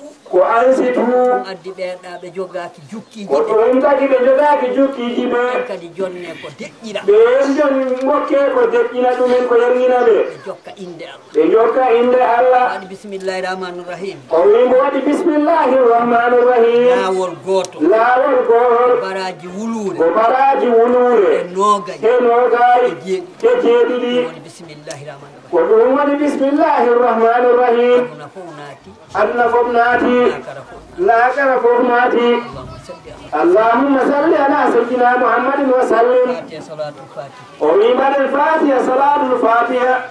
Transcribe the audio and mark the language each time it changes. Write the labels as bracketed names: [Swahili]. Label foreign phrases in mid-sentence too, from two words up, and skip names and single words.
[Fula] ko ansitu ɗum addi ɓeeɗa ɓe jogaki jukkiji ko ɗum tagi ɓe jogaki jukkiji ɓe kadi jonne ko deƴƴira ɓen jon gokke ko deƴƴina ɗumen ko yerñina ɓe ɓe jokka inde Allah ɓe jokka inde Allah waɗi [Arabic] بسم الله الرحمن الرحيم [Fula] o wimo waɗi [Arabic] بسم الله الرحمن الرحيم [Fula] laawol gooto laawol gohol baraji wuluure ko baraji wuluure e nogayi e nogayi e jeeɗiɗi woni [Arabic] بسم الله الرحمن الرحيم [Fula] ko ɗum waɗi [Arabic] بسم الله الرحمن الرحيم [Fula] aduna fof naati aduna fof naati akara fof laakara fof naati [Arabic] اللهم صل على اللهم صل على سيدنا محمد وسلم الفاتحة صلاة الفاتحة [Fula] o wi mbaɗen [Arabic] الفاتحة صلاة الفاتحة